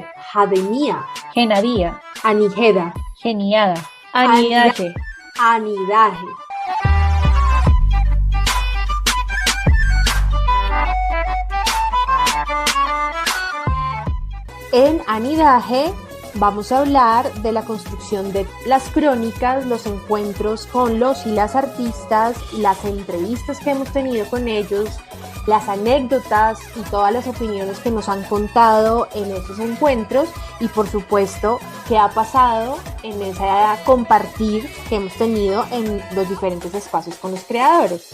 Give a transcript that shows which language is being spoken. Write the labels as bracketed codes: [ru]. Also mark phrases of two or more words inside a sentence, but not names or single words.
[es] Jademía, Genaría, Anijeda, Geniada, Anidaje. Anidaje. En Anidaje vamos a hablar de la construcción de las crónicas, los encuentros con los y las artistas, las entrevistas que hemos tenido con ellos, las anécdotas y todas las opiniones que nos han contado en esos encuentros, y por supuesto qué ha pasado en esa compartir que hemos tenido en los diferentes espacios con los creadores.